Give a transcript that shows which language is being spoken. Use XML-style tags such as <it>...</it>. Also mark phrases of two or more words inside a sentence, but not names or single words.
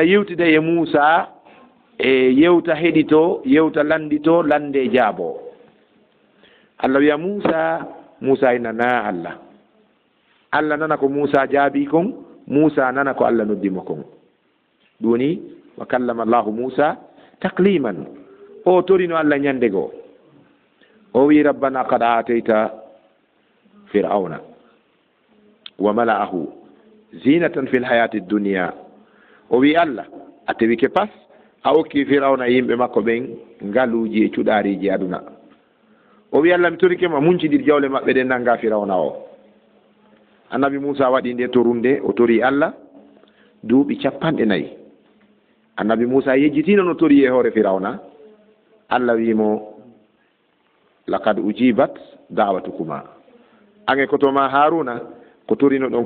<ff>yewtida e Musa e yewta heɗito yewta landito lande jaabo Allah wiya Musa ina na Allah nana ko Musa jaabi kon Musa nana ko Allah noddimo kon ɗuni</ff> <ar>وكلم الله موسى تكليما</ar> <ff>o torino Allah ñande goo o wi</ff> <ar>ربنا قد آتيت فرعون وملأه زينة في الحياة الدنيا</ar> <ff>o wi Allah a tewi ke pas a okki fir'auna yimɓe makko ɓen ngaluji e cuɗariji aduna o wi Allah mi torikema muncidir jawle maɓɓe ɗen nanga fir'auna o annabi Musa waɗi nde torunde o tori Allah duuɓi 4 annabi Musa yejjitino no tori e hoore fir'auna Allah wimo</ff> <ar>لقد أجيبت دعوتكما</ar> <ff>ange kotoma Haruna ko torino ɗon</ff>